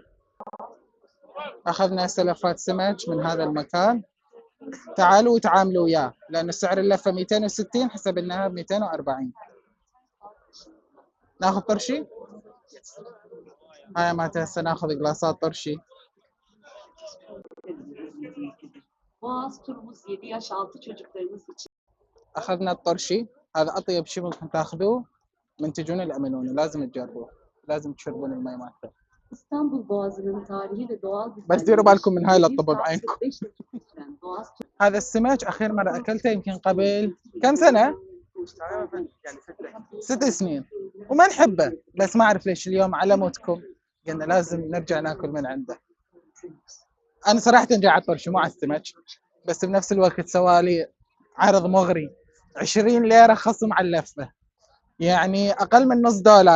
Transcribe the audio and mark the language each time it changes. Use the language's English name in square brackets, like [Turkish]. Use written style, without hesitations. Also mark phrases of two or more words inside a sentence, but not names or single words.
[Arabic] اخذنا سلفات سمك من هذا المكان، تعالوا وتعاملوا وياه لانه سعر اللفه 260 حسبناها ب 240. ناخذ طرشي. هاي مالت هسه ناخذ قلاصات طرشي. [Turkish] Boğaz turumuz 7 yaş altı çocuklarımız için. [Arabic] اخذنا الطرشي، هذا اطيب شيء ممكن تاخذوه من تجون الامنوني، لازم تجربوه، لازم تشربون المي مالته. [Turkish] İstanbul Boğazı'nın tarihi ve doğal [Arabic] بس ديروا بالكم من هاي لا 745 تطبوا بعينكم. [Turkish] yıldır süren Boğaz [Arabic] هذا السمك اخر مره اكلته يمكن قبل كم سنه؟ يعني 6 سنين وما نحبه، بس ما اعرف ليش اليوم على موتكم قلنا لازم نرجع ناكل من عنده. انا صراحه جاي على الطرش مو على السمك، بس بنفس الوقت سوالي عرض مغري 20 ليره خصم على اللفه، يعني اقل من نص دولار.